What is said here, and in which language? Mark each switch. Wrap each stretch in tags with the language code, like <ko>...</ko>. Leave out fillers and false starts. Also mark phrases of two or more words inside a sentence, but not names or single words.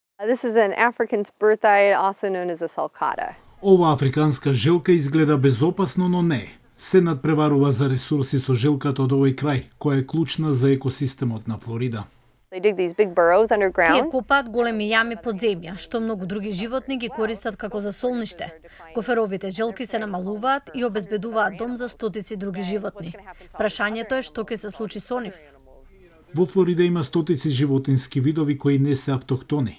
<en>This is an African spurthide, also known as a sulcata.</en> <mk>Ова африканска желка изгледа безопасно, но не. Се надпреварува за ресурси со желката од овој крај, која е клучна за екосистемот на Флорида.</mk> <en>They dig these big burrows</en> <mk>Тие</mk> <en>underground.</en> <mk>копаат големи јами под земја, што многу други животни ги користат како за солниште. Гоферовите желки се намалуваат и обезбедуваат дом за стотици други животни. Прашањето е што ќе се случи со нив. Во Флорида има стотици животински видови кои не се автохтони.</mk>